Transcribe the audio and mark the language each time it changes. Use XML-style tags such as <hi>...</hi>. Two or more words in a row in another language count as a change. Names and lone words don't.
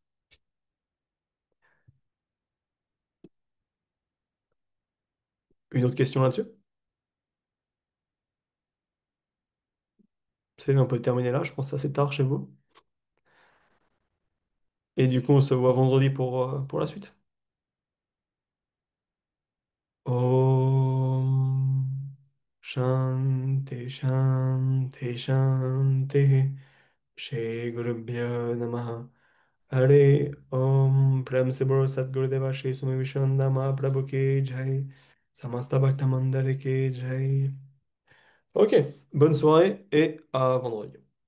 <fr>Une autre question là-dessus? C'est, on peut terminer là, je pense que c'est assez tard chez vous. Et du coup, on se voit vendredi pour la suite.</fr> <sa>ॐ शान्ति शान्ति शान्ति श्री गुरुभ्यो नमः</sa> <hi>हरि ॐ प्रेम से बोलो सद्गुरुदेव श्री सुमी विशन्दमा प्रभु की जय समस्त भक्त मंडली की जय.</hi> <fr>Ok, bonne soirée et à vendredi.</fr>